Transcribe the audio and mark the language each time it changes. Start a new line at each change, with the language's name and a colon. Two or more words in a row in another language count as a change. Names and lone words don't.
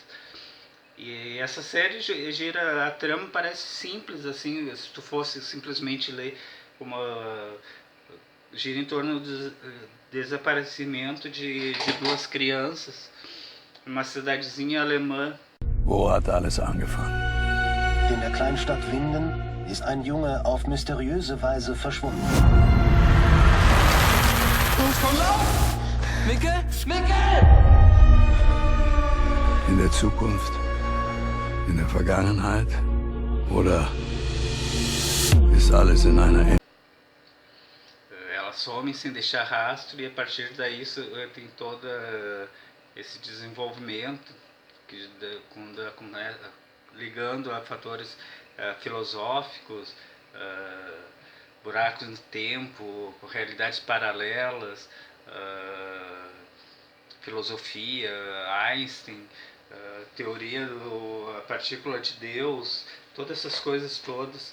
Portuguese: E essa série gira, a trama parece simples, assim, se tu fosse simplesmente ler uma, gira em torno do desaparecimento de duas crianças numa cidadezinha alemã.
German: Wo hat alles angefangen? In der Kleinstadt Winden ist ein Junge auf mysteriöse Weise verschwunden. Micke? Micke! In der Zukunft? In der Vergangenheit? Oder ist alles in einer
Portuguese: Ela some sem deixar rastro, e a partir daí tem todo esse desenvolvimento que ligando a fatores filosóficos, buracos no tempo, realidades paralelas, filosofia, Einstein, teoria da partícula de Deus, todas essas coisas todas.